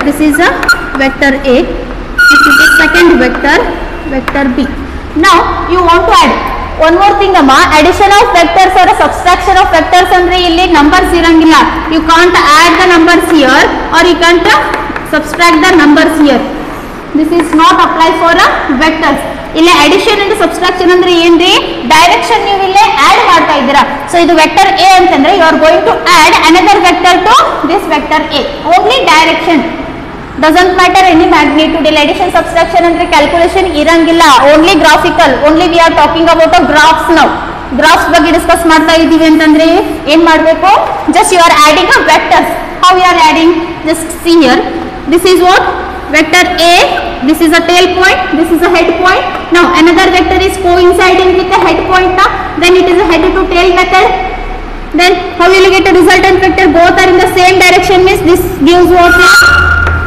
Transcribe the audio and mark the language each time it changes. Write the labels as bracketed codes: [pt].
[en] This is a vector A. This is the second vector, vector B. Now you want to add one more thing amma, addition of vectors or a subtraction of vectors [kn] andre illi numbers irangilla. [en] You can't add the numbers here or you can't subtract the numbers here. This is not apply for a vectors. [kn] ಇಲ್ಲಿ addition and subtraction ಅಂದ್ರೆ ಏನ್ರಿ, direction ನೀವು ಇಲ್ಲಿ add ಮಾಡ್ತಾ ಇದ್ದೀರಾ. So ಇದು vector A ಅಂತಂದ್ರೆ [en] you are going to add another vector to this vector A. Only direction. Doesn't matter any magnitude. [kn] ಇಲ್ಲಿ addition subtraction ಅಂದ್ರೆ calculation ಇರಂಗಿಲ್ಲ. [en] Only graphical. Only we are talking about a graphs now. [kn] Graphs ಬಗ್ಗೆ discuss ಮಾಡ್ತಾ ಇದ್ದೀವಿ ಅಂತಂದ್ರೆ ಏನ್ ಮಾಡಬೇಕು? [en] Just you are adding a vectors. How you are adding? Just see here. This is what? Vector A. This is a tail point. This is a head point. Now another vector is coinciding with the head point. Now then it is a head to tail method. Then how will you get a resultant vector? Both are in the same direction means this gives what now?